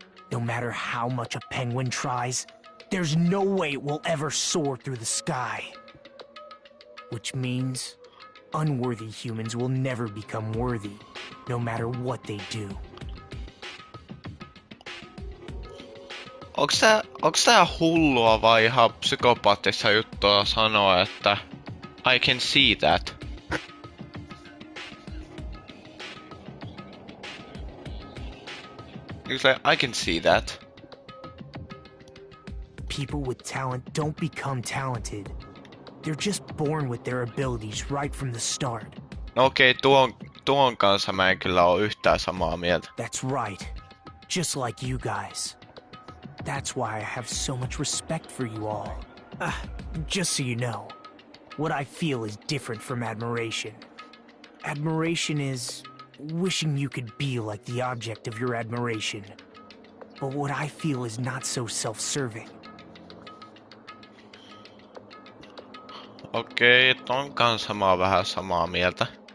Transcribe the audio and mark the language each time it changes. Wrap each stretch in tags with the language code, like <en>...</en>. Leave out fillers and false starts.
<en>No matter how much a penguin tries, there's no way it will ever soar through the sky. Which means unworthy humans will never become worthy, no matter what they do.</en> <fi>Onks tää hullua vai ihan psykopaattista juttua sanoa, että</fi> <en>I can see that? It's like, I can see that. People with talent don't become talented. They're just born with their abilities right from the start.</en> <fi>No okei, tuon kanssa mä en kyllä oo yhtään samaa mieltä.</fi> <en>That's right. Just like you guys. That's why I have so much respect for you all. Just so you know, what I feel is different from admiration. Admiration is wishing you could be like the object of your admiration. But what I feel is not so self-serving.</en> <fi>Okei, ton kanssa mä oon vähän samaa mieltä.</fi>